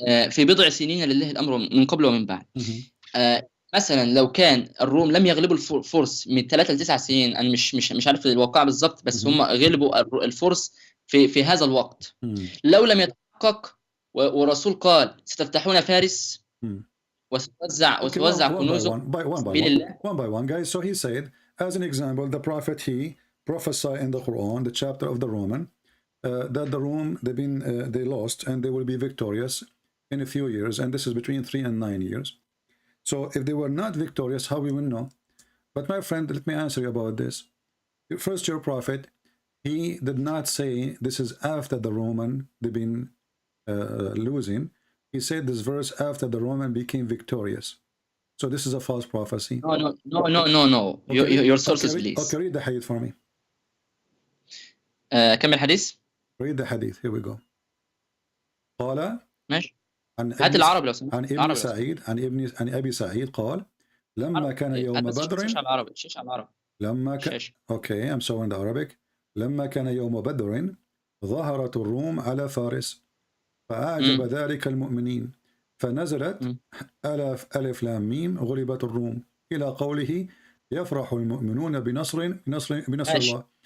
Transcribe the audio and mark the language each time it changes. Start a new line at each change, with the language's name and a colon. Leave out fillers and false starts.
Arabic: في بضع سنين لله الأمر من قبل ومن بعد. مثلا لو كان الروم لم يغلبوا الفرس من 3 ل 9 سنين، أنا مش عارف الواقع بالضبط، بس هم غلبوا الفرس في هذا الوقت. لو لم يتحقق ورسول قال ستفتحون فارس وتوزع كنوزهم
English: one by one, guys. So he said, as an example, the prophet, he prophesied in the Quran, the chapter of the Roman, that the Rome they lost and they will be victorious in a few years, and this is between 3 and 9 years. So if they were not victorious, how we will know? But my friend, let me answer you about this. First, your prophet, he did not say this is after the Roman they've been losing. He said this verse after the Roman became victorious. So this is a false prophecy. No. Okay. Your sources, please. Okay, read the hadith for me.
Arabic: كم الحديث؟
English: Read the hadith. Here we go.
Arabic: قال ماشي. هات العربي لو سمحت. عن ابن سعيد عن ابي سعيد قال لما كان يوم بدر. شيش على العربي. لما كان
English: Okay, I'm showing the Arabic.
Arabic: لما كان يوم بدر ظهرت الروم على فارس فأعجب ذلك المؤمنين فنزلت ألف لام ميم غلبت الروم إلى قوله يفرح المؤمنون بنصر الله.